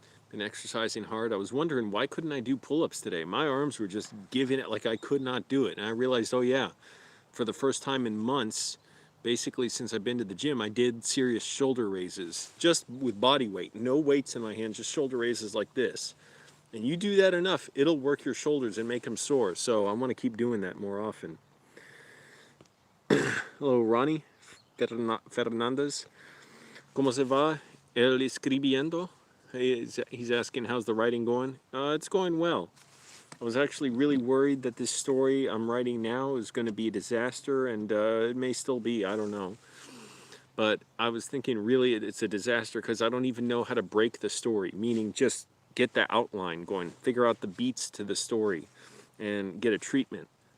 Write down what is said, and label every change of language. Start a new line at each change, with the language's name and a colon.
English: Been exercising hard. I was wondering, why couldn't I do pull-ups today? My arms were just giving it, like I could not do it. And I realized, oh yeah, for the first time in months, basically since I've been to the gym, I did serious shoulder raises, just with body weight. No weights in my hands, just shoulder raises like this. And you do that enough, it'll work your shoulders and make them sore. So I want to keep doing that more often. Hello, Ronnie Fernandez.
Spanish: ¿Cómo se va el escribiendo?
English: He's asking, how's the writing going? It's going well. I was actually really worried that this story I'm writing now is going to be a disaster, and it may still be, I don't know. But I was thinking really it's a disaster because I don't even know how to break the story, meaning just get the outline going, figure out the beats to the story, and get a treatment.